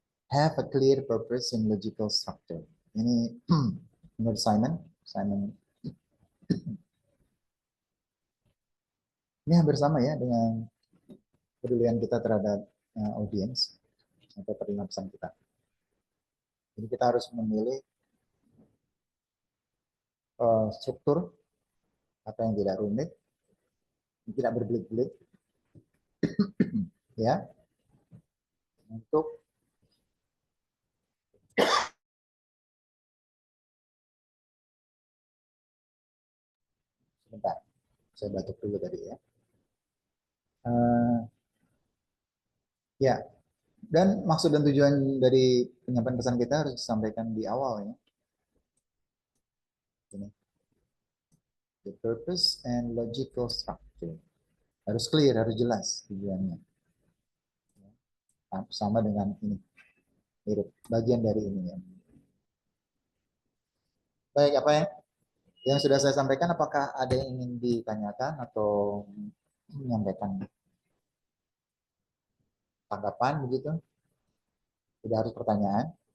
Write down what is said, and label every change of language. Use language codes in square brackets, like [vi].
[en] Have a clear purpose and logical structure. [id] Ini menurut Simon ini hampir sama ya dengan kepedulian kita terhadap audiens atau penerima pesan kita. Jadi kita harus memilih struktur kata yang tidak rumit, tidak berbelit-belit, ya, untuk sebentar, saya batuk dulu tadi ya. Ya, dan maksud dan tujuan dari penyampaian pesan kita harus disampaikan di awal ya. Ini. [en] The purpose and logical structure. [id] Harus clear, harus jelas tujuannya. Sama dengan ini. Mirip, bagian dari ini ya. Baik, apa yang sudah saya sampaikan, apakah ada yang ingin ditanyakan atau menyampaikan tanggapan begitu? Tidak harus pertanyaan.